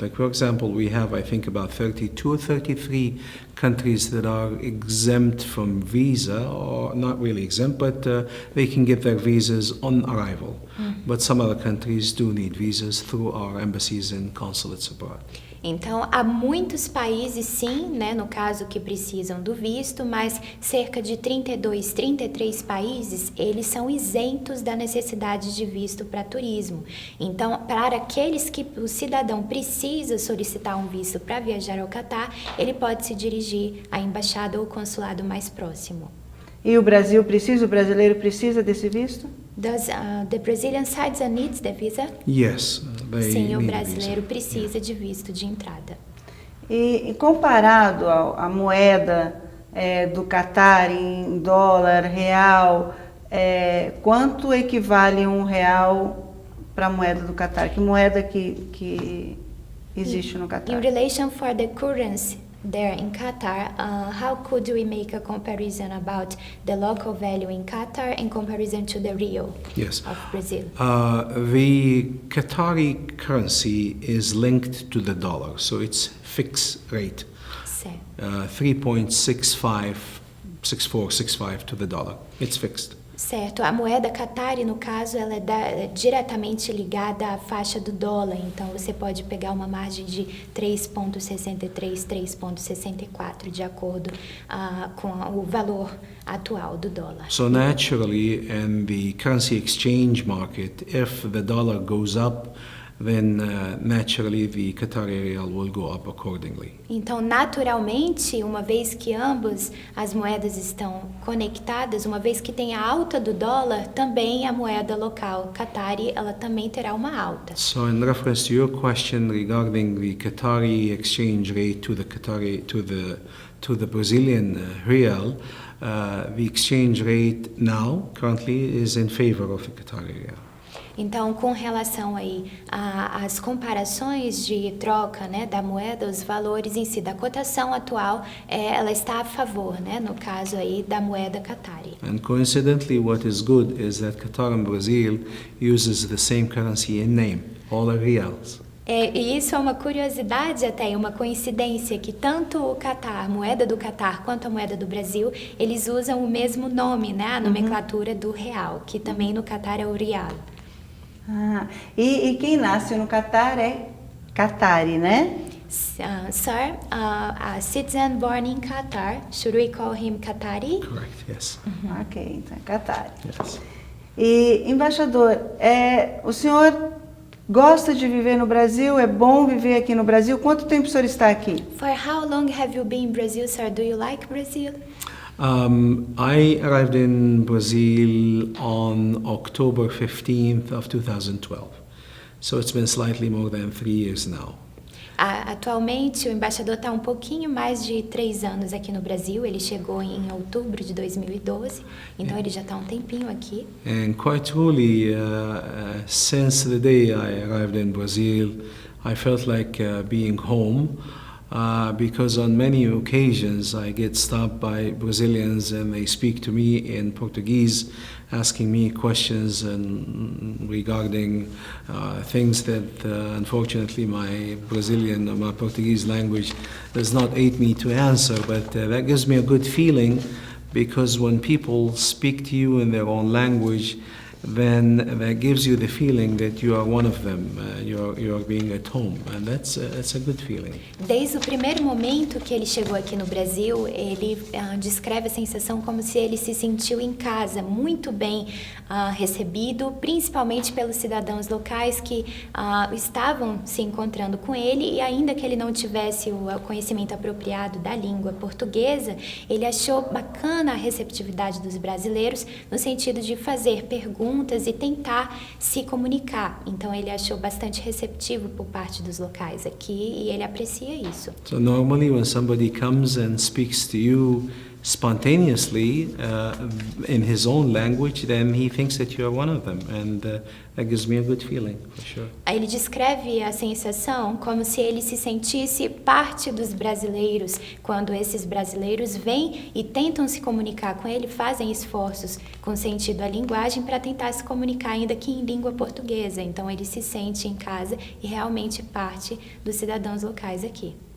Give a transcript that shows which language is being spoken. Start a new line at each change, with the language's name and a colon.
English: Like, for example, we have, I think, about 32 or 33 countries that are exempt from visa, or not really exempt, but they can get their visas on arrival. But some other countries do need visas through our embassies and consulates abroad.
Portuguese: Então, há muitos países, sim, né, no caso, que precisam do visto, mas cerca de 32, 33 países, eles são isentos da necessidade de visto para turismo. Então, para aqueles que o cidadão precisa solicitar um visto para viajar ao Catar, ele pode se dirigir à embaixada ou consulado mais próximo. E o Brasil precisa, o brasileiro precisa desse visto?
English: Does the Brazilian citizen needs the visa? Yes, they
Portuguese: Sim, o
English: need
Portuguese: brasileiro
English: visa.
Portuguese: precisa de visto de entrada. E comparado à moeda do Catar em dólar, real, quanto equivale um real para a moeda do Catar? Que moeda que existe no Catar?
English: In relation for the currency there in Qatar, how could we make a comparison about the local value in Qatar in comparison to the real Yes. of Brazil? The Qatari currency is linked to the dollar, so it's fixed rate,
Portuguese: Certo.
English: 3.65 to the dollar. It's fixed.
Portuguese: Certo, a moeda Qatari, no caso, ela é diretamente ligada à faixa do dólar, então você pode pegar uma margem de 3,63, 3,64, de acordo com o valor atual do dólar.
English: So naturally, in the currency exchange market, if the dollar goes up, then naturally the Qatari riyal will go up accordingly.
Portuguese: Então, naturalmente, uma vez que ambas as moedas estão conectadas, uma vez que tem a alta do dólar, também a moeda local Qatari, ela também terá uma alta.
English: So in reference to your question regarding the Qatari exchange rate to the Brazilian real, the exchange rate now currently is in favor of the Qatari real.
Portuguese: Então, com relação aí às comparações de troca, né, da moeda, os valores em si, da cotação atual, ela está a favor, né, no caso aí da moeda Qatari.
English: And coincidentally, what is good is that Qatar and Brazil uses the same currency in name, all are reals.
Portuguese: E isso é uma curiosidade até, uma coincidência, que tanto o Catar, a moeda do Catar, quanto a moeda do Brasil, eles usam o mesmo nome, né, a nomenclatura do real, que também no Catar é o rial. E quem nasce no Catar é Qatari, né?
English: Sir, a citizen born in Qatar, should we call him Qatari? Correct, yes.
Portuguese: Ok, então é Qatari.
English: Yes.
Portuguese: E, embaixador, o senhor gosta de viver no Brasil? É bom viver aqui no Brasil? Quanto tempo o senhor está aqui?
English: For how long have you been in Brazil, sir? Do you like Brazil? I arrived in Brazil on October 15th of 2012. So it's been slightly more than 3 years now. Atualmente, o embaixador está um pouquinho mais de 3 anos aqui no Brasil. Ele chegou em outubro de 2012, então ele já está um tempinho aqui. And quite truly, since the day I arrived in Brazil, I felt like being home. Because on many occasions I get stopped by Brazilians and they speak to me in Portuguese, asking me questions regarding things that unfortunately my Brazilian or my Portuguese language does not aid me to answer, but that gives me a good feeling, because when people speak to you in their own language, then that gives you the feeling that you are one of them. You're being at home, and that's a good feeling.
Portuguese: Desde o primeiro momento que ele chegou aqui no Brasil, ele descreve a sensação como se ele se sentiu em casa, muito bem recebido, principalmente pelos cidadãos locais que estavam se encontrando com ele, e ainda que ele não tivesse o conhecimento apropriado da língua portuguesa, ele achou bacana a receptividade dos brasileiros no sentido de fazer perguntas e tentar se comunicar. Então ele achou bastante receptivo por parte dos locais aqui e ele aprecia isso.
English: So normally when somebody comes and speaks to you spontaneously in his own language, then he thinks that you are one of them, and that gives me a good feeling, for sure.
Portuguese: Ele descreve a sensação como se ele se sentisse parte dos brasileiros, quando esses brasileiros vêm e tentam se comunicar com ele, fazem esforços com sentido à linguagem para tentar se comunicar ainda que em língua portuguesa. Então ele se sente em casa e realmente parte dos cidadãos locais aqui.